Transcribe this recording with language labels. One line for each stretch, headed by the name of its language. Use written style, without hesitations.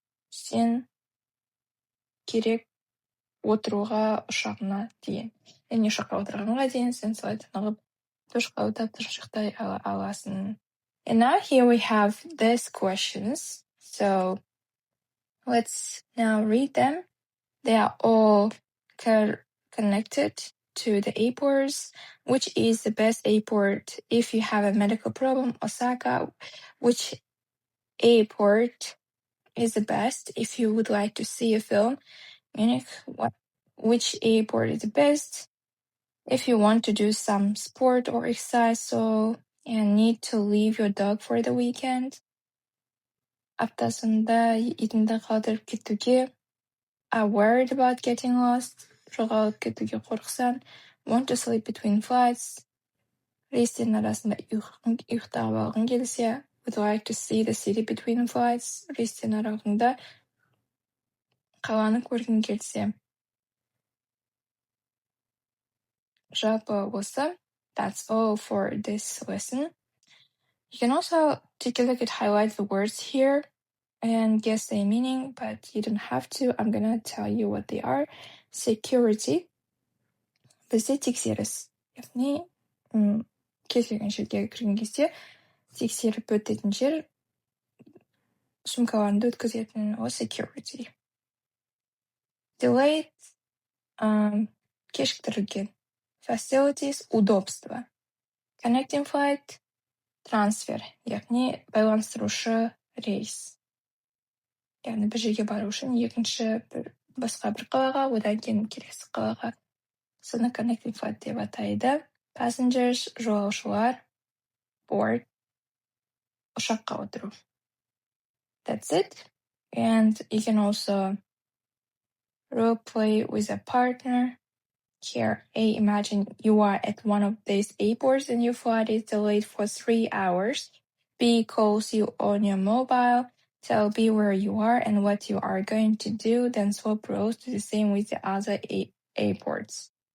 Kazakh: Сен керек отыруға ұшағына дейін. Яғни ұшаққа отырғанға дейін сен солай тынығып, душ қабылдап тыныш ұйықтай аласың.
English: And now here we have these questions. So let's now read them. They are all connected to the airports. Which is the best airport if you have a medical problem? Osaka. Which airport is the best if you would like to see a film? Munich. Which airport is the best if you want to do some sport or exercise and need to leave your dog for the weekend?
Kazakh: Аптасында итіңді қалдырып кетуге.
English: Are worried about getting lost.
Kazakh: Жоғалып кетуге қорықсаң.
English: Want to sleep between flights.
Kazakh: Рейстердің арасында ұйықтап алғың келсе.
English: Would like to see the city between flights.
Kazakh: Рейстердің арасында қаланы көргің келсе. жалпы осы.
English: That's all for this lesson. You can also take a look at highlight the words here and guess their meaning, but you don't have to. I'm gonna tell you what they are.
Kazakh: Security. Бізде тексеріс. Яғни кез келген жерге кірген кезде тексеріп өтетін жер сумкаларыңды өткізетін ол security. Delayed кешіктірілген. Facilities удобство. Connecting flight трансфер, яғни байланыстырушы рейс. Яғни бір жерге бару үшін басқа бір қалаға, одан кейін келесі қалаға. Соны connecting flight деп атайды. Passengers жолаушылар, board ұшаққа отыру.
English: That's it. And you can also role play with a partner. Here, A, imagine you are at one of these airports and your flight is delayed for 3 hours. B calls you on your mobile. Tell B where you are and what you are going to do, then swap roles to the same with the other airports.